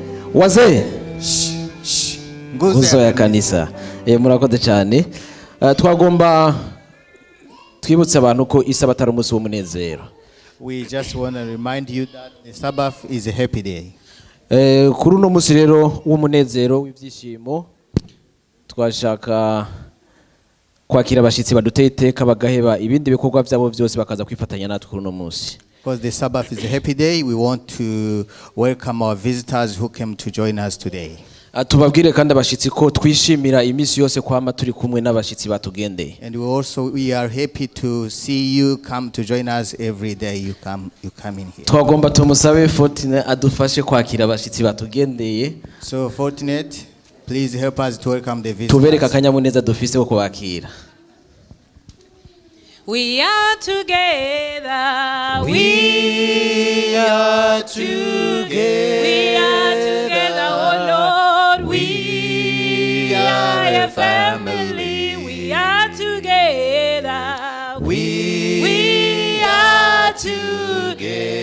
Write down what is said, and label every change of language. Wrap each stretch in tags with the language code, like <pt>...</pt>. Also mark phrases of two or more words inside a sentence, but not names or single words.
<sw>wazee nguzo ya kanisa.</sw> <rn>Murakoze cyane. Twagomba twibutse abantu ko isabato ari umunsi w'umunezero.</rn> <en>We just want to remind you that the Sabbath is a happy day.</en> <rn>Kuri uno munsi rero w'umunezero w'ibyishimo twashaka kwakira abashitsi baduteye iteka bagaheba ibindi bikorwa byabo byose bakaza kwifatanya natwe kuri uno munsi.</rn> <en>Because the Sabbath is a happy day, we want to welcome our visitors who came to join us today.</en> <rn>Tubabwire kandi abashitsi ko twishimira iminsi yose kwama turi kumwe n'abashitsi batugendeye.</rn> <en>And we are happy to see you come to join us every day you come in here.</en> <rn>Twagomba tumusabe Fortune adufashe kwakira abashitsi batugendeye.</rn> <en>So Fortunate, please help us to welcome the visitors.</en> <rn>Tubereka akanyamuneza dufise ko kubakira.</rn> <en>We are together. We are together. We are together, oh Lord. We are a family. We are together. We are together.</en>